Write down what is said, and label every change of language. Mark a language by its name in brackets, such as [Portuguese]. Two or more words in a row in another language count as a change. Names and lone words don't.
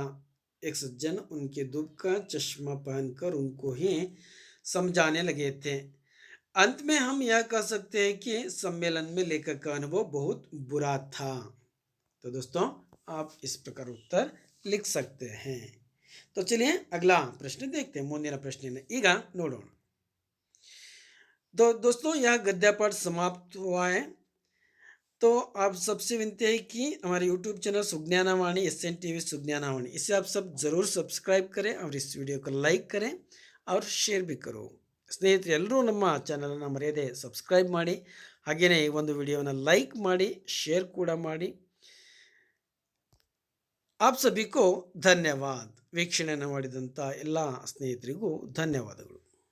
[Hindi] एक सज्जन उनके धूप का चश्मा पहनकर उनको ही समझाने लगे थे। अंत में हम यह कह सकते हैं कि सम्मेलन में लेखक का अनुभव बहुत बुरा था। तो दोस्तों आप इस प्रकार उत्तर लिख सकते हैं। तो चलिए अगला प्रश्न देखते हैं। [Kannada] ಮುಂದಿನ ಪ್ರಶ್ನೆಯನ್ನು ಈಗ ನೋಡೋಣ। [Hindi] तो दोस्तों यह गद्यपाठ समाप्त हुआ है। तो आप सबसे विनती है कि हमारे यूट्यूब चैनल सुज्ञानवाणी SNTV सुज्ञानवाणी इसे आप सब ज़रूर सब्सक्राइब करें और इस वीडियो को लाइक करें और शेयर भी करो। [Kannada] ಸ್ನೇಹಿತರೆ ಎಲ್ಲರೂ ನಮ್ಮ ಚಾನಲನ್ನು ಮರೆಯದೆ ಸಬ್ಸ್ಕ್ರೈಬ್ ಮಾಡಿ, ಹಾಗೆಯೇ ಈ ಒಂದು ವಿಡಿಯೋನ ಲೈಕ್ ಮಾಡಿ, ಶೇರ್ ಕೂಡ ಮಾಡಿ। [Hindi] आप सभी को धन्यवाद। [Kannada] ವೀಕ್ಷಣೆಯನ್ನು ಮಾಡಿದಂಥ ಎಲ್ಲ ಸ್ನೇಹಿತರಿಗೂ ಧನ್ಯವಾದಗಳು।